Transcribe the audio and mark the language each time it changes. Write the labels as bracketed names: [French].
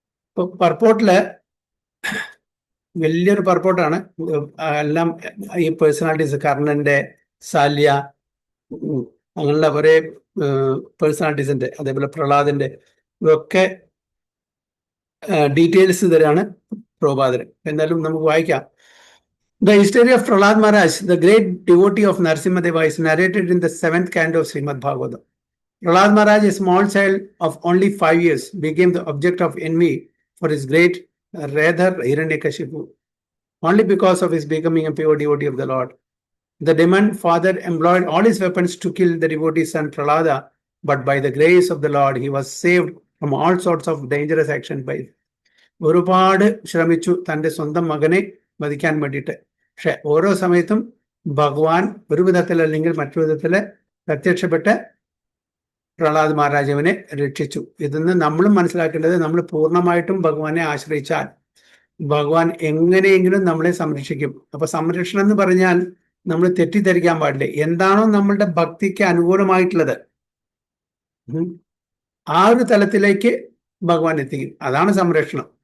[Malayalam] ഇപ്പൊ പർപ്പോട്ടില് വലിയൊരു പർപ്പോട്ടാണ്. എല്ലാം ഈ പേഴ്സണാലിറ്റീസ്, കർണന്റെ, സാല്യ, അങ്ങനെയുള്ള ഒരേ പേഴ്സണാലിറ്റീസിന്റെ, അതേപോലെ പ്രഹ്ലാദിന്റെ ഇതൊക്കെ ഡീറ്റെയിൽസ് തരാണ് പ്രഭുപാദരൻ. എന്തായാലും നമുക്ക് വായിക്കാം. [English] The history of Prahlad Maharaj, the great devotee of Narasimha Deva, is narrated in the 7th canto of Srimad Bhagavatam. Prahlad Maharaj, a small child of only 5 years, became the object of envy for his great rather Hiranyakashipu, only because of his becoming a pure devotee of the Lord. The demon father employed all his weapons to kill the devotee son Prahlada, but by the grace of the Lord, he was saved from all sorts of dangerous action by [Malayalam] ഒരുപാട് ശ്രമിച്ചു തൻ്റെ സ്വന്തം മകനെ വധിക്കാൻ വേണ്ടിയിട്ട്. പക്ഷെ ഓരോ സമയത്തും ഭഗവാൻ ഒരു വിധത്തിൽ അല്ലെങ്കിൽ മറ്റൊരു വിധത്തിൽ പ്രത്യക്ഷപ്പെട്ട് പ്രഹ്ലാദ് മഹാരാജാവിനെ രക്ഷിച്ചു. ഇതിന്ന് നമ്മളും മനസ്സിലാക്കേണ്ടത്, നമ്മൾ പൂർണ്ണമായിട്ടും ഭഗവാനെ ആശ്രയിച്ചാൽ ഭഗവാൻ എങ്ങനെയെങ്കിലും നമ്മളെ സംരക്ഷിക്കും. അപ്പൊ സംരക്ഷണം എന്ന് പറഞ്ഞാൽ നമ്മൾ തെറ്റിദ്ധരിക്കാൻ പാടില്ല. എന്താണോ നമ്മളുടെ ഭക്തിക്ക് അനുകൂലമായിട്ടുള്ളത് ആ ഒരു തലത്തിലേക്ക് ഭഗവാൻ എത്തിക്കും. അതാണ് സംരക്ഷണം.